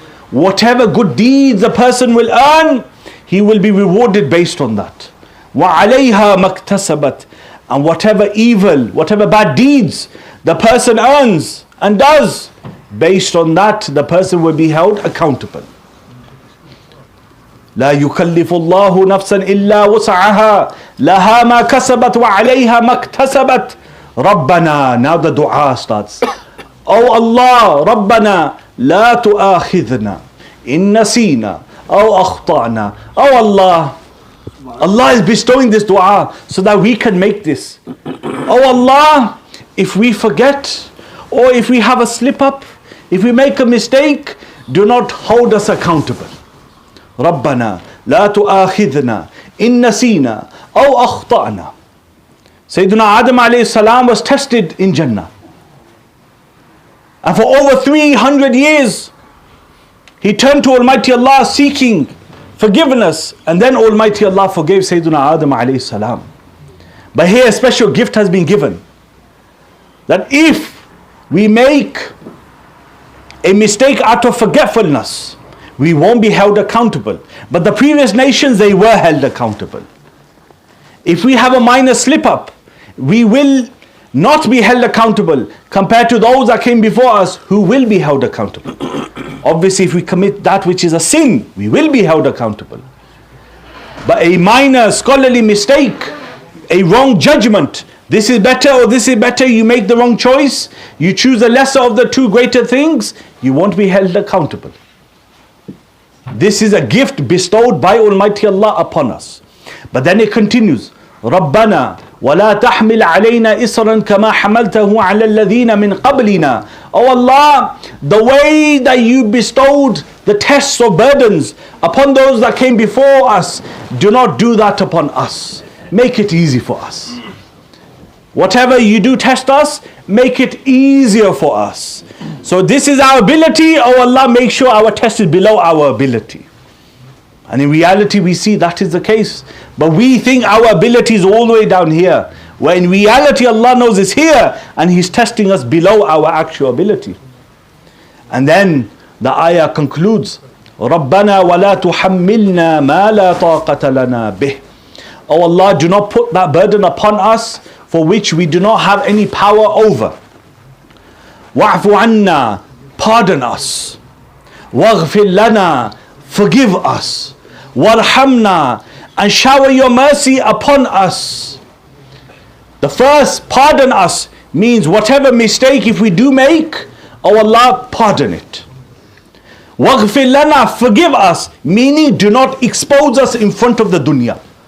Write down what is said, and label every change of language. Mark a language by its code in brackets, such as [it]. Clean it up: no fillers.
[en] Whatever good deeds a person will earn, he will be rewarded based on that. [ar] وَعَلَيْهَا مَا اكْتَسَبَتْ. [en] And whatever evil, whatever bad deeds the person earns and does, based on that the person will be held accountable. [ar] لا يكلف الله نفسا إلا وسعها لها ما كسبت وعليها ما اكتسبت. ربنا, [en] now the dua starts. Oh Allah, [ar] ربنا لا تؤاخذنا إن نسينا أو أخطأنا. [en] Oh Allah, Allah is bestowing this dua so that we can make this. Oh Allah, if we forget or if we have a slip up, if we make a mistake, do not hold us accountable. [ar] ربنا لا تؤاخذنا إن نسينا أو أخطأنا. [en] Sayyidina Adam alayhi salam was tested in Jannah. And for over 300 years, he turned to Almighty Allah seeking forgiveness, and then Almighty Allah forgave Sayyidina Adam alayhi salam. But here a special gift has been given, that if we make a mistake out of forgetfulness, we won't be held accountable. But the previous nations, they were held accountable. If we have a minor slip up, we will not be held accountable compared to those that came before us who will be held accountable. Obviously, if we commit that which is a sin, we will be held accountable. But a minor scholarly mistake, a wrong judgment, this is better or this is better, you make the wrong choice, you choose the lesser of the two greater things, you won't be held accountable. This is a gift bestowed by Almighty Allah upon us. But then it continues, [ar] رَبَّنَا وَلَا تَحْمِلْ عَلَيْنَا إِصْرًا كَمَا حَمَلْتَهُ عَلَى الَّذِينَ مِنْ قَبْلِنَا. [en] Oh Allah, the way that you bestowed the tests or burdens upon those that came before us, do not do that upon us. Make it easy for us. Whatever you do test us, make it easier for us. So this is our ability. Oh Allah, make sure our test is below our ability. And in reality we see that is the case. But we think our ability is all the way down here, where in reality Allah knows it's here and He's testing us below our actual ability. And then the ayah concludes, [ar] رَبَّنَا وَلَا تُحَمِّلْنَا مَا لَا طَاقَةَ لَنَا بِهِ. [en] Oh Allah, do not put that burden upon us for which we do not have any power over. [ar] وَاعْفُ عَنَّا, [en] pardon us. [ar] وَاغْفِرْ لَنَا, [en] forgive us. [ar] وَارْحَمْنَا, [en] and shower your mercy upon us. The first, pardon us, means whatever mistake if we do make, oh Allah, pardon it. [ar] Waghfir lana, [en] forgive us, meaning do not expose us in front of the dunya.